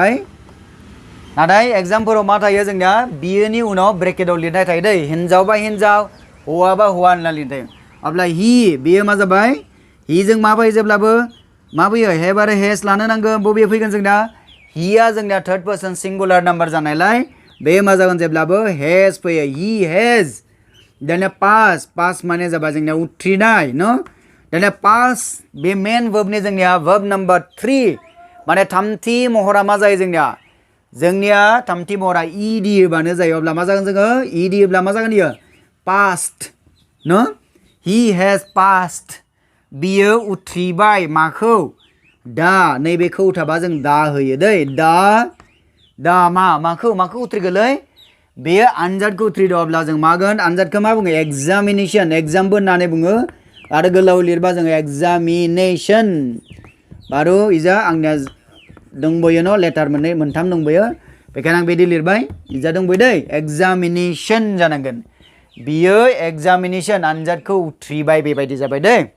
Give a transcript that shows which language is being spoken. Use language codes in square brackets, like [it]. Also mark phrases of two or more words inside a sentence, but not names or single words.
[brx] नाथाय एग्जामफोराव मा थायो जोंनिया बियोनि उनाव ब्रेकेटआव लिरनाय थायो दै हिन्जावबा हिन्जाव हौवाबा हौवा होनना लिरनाय अब्ला हि बेयो मा जाबाय हिजों मा फैयो जेब्लाबो मा फैयो हेभ आरो हेज लानो नांगोन बबे फैगोन जोंना हिया जोंनिया [en] third person singular number [brx] जानायलाय बे मा जागोन जेब्लाबो हेज फैयो हि हेज दानिया पास माने जाबाय जोंनिया उथ्रिनाय न दानिया पास बे [en] main verb [brx] जोंनिया वर्ब नम्बर 3 माने थामथि महरा मा जायो जोंनिया थामथि महरा ed होबानो जायो अब्ला मा जागोन जोङो ed होब्ला मा जागोन इयो पास्ट न [en] he has passed [brx] बियो उथ्रिबाय माखौ दा नैबेखौ थाबा जों दा होयो दै दा माखौ उथ्रिगोलै बेयो आनजादखौ उथ्रिदो अब्ला जों मागोन आनजादखौ मा बुङो एग्जामबो होननानै बुङो आरो गोलाव लिरबा जोङो एग्जामिनेशन बारु इजा आंनिया दंबोयो न लेटार मोनथाम दंबोयो बेखायनो आं बिदि लिरबाय इजा दंबोयो दै एग्जामिनेशन जानांगोन बियो एग्जामिनेशन आनजादखौ उथ्रिबाय बेबायदि जाबाय दै